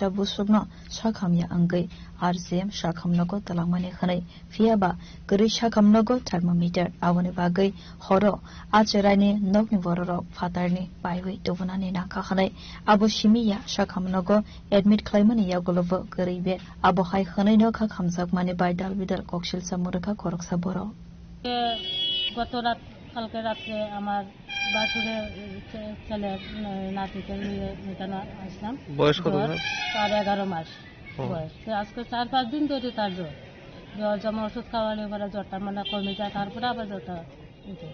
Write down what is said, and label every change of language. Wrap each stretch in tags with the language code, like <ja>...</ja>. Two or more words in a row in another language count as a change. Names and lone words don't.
<brx>बुसुगनो शाखामिया अंगै आरजीएम शाखामनगो तलांगमानि खनै फियाबा गरै शाखामनगो थर्मोमीटर आवनि बागै हरो आचरानि नगनि बररो फातारनि बायवै दबनानि नाखा खनै आबो सिमिया शाखामनगो एडमिट खालामनि यागलबो गरै बे आबो हाय खनै न खा खामजाकमानि बायदाल बिदाल कक्सिल सामुरखा खरकसा बरो</brx> <bn>কালকে রাত্রে আমার বাছুরের ছেলে নাতিকে নিয়ে এখানে আসলাম। বয়স কত? তার 11 মাস বয়স। আজকে 4-5 দিন ধরে তার জ্বর জমা ওষুধ খাওয়ালে পরে জ্বরটা মানে কমে যায়, তারপরে আবার জ্বরটা উঠে।</bn>